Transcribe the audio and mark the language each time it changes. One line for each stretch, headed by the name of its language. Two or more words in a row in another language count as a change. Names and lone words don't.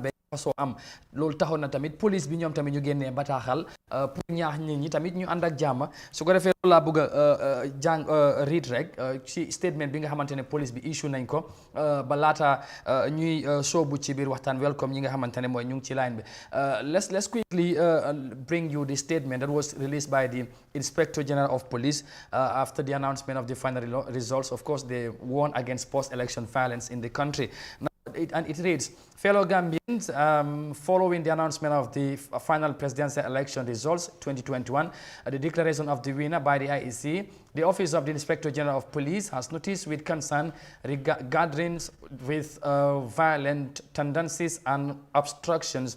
Wolof: so am loolu taxoon na tamit police bi ñoom tamit ñu génnee bataaxal pour ñaax nit ñi tamit ñu ànd ak jàmm su ko defee loolu laa bëgg a jàng read rek ci statement bi nga xamante ne police bi issue nañ ko ba laata ñuy soobu ci biir waxtaan welcome ñi nga xamante ne mooy ñu ngi ci line bi
English: let's quickly bring you the statement that was released by the Inspector General of Police after the announcement of the final results. Of course, they warned against post-election violence in the country. And it reads, fellow Gambians, following the announcement of the final presidential election results 2021, the declaration of the winner by the IEC, the Office of the Inspector General of Police has noticed with concern gatherings with violent tendencies and obstructions.